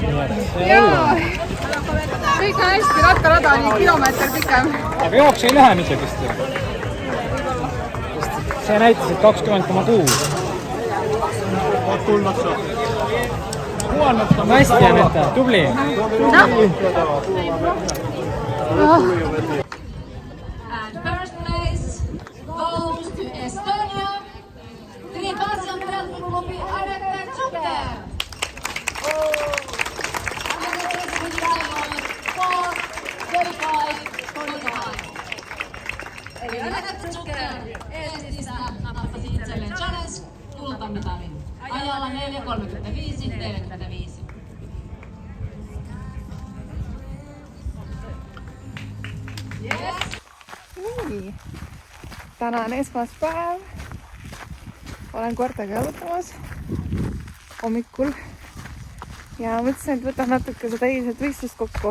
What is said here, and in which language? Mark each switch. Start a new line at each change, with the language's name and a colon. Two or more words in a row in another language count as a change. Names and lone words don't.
Estonian: Jaa, kõik on hästi, rattarada oli kilomeeter pikem. Aga jooks ei lähe mittekist. See näitas, et 20,6. Hästi, Anette, tubli.
English: And first place goes to Estonia. Triipassion Triathlon-klubi Anette Zucker. Anette Zucker 4:35:45.
Finnish: Eli Anette Zucker Eestistä nappasi itselleen challenge kultamitalin. Ajalla 4:35:45.
Estonian: Nii, täna on esmaspäev. Olen koertega jalutamas hommikul ja mõtlesin, et võtan natuke seda eilset võistlust kokku.